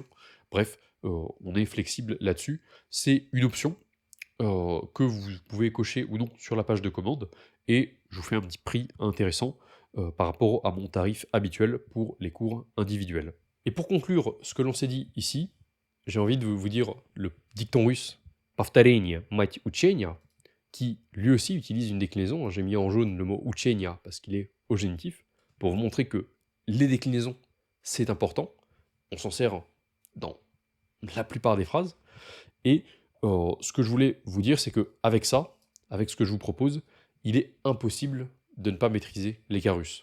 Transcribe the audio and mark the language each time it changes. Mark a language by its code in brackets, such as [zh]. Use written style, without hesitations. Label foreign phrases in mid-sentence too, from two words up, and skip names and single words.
[fr] Bref, on est flexible là-dessus. C'est une option que vous pouvez cocher ou non sur la page de commande et je vous fais un petit prix intéressant par rapport à mon tarif habituel pour les cours individuels. Et pour conclure ce que l'on s'est dit ici, j'ai envie de vous dire le dicton russe [ru] «Повторение – мать учения», [fr] qui lui aussi utilise une déclinaison. J'ai mis en jaune le mot учения parce qu'il est au génitif, pour vous montrer que les déclinaisons, c'est important. On s'en sert dans la plupart des phrases. Et ce que je voulais vous dire, c'est qu'avec ça, avec ce que je vous propose, il est impossible de ne pas maîtriser les cas russes.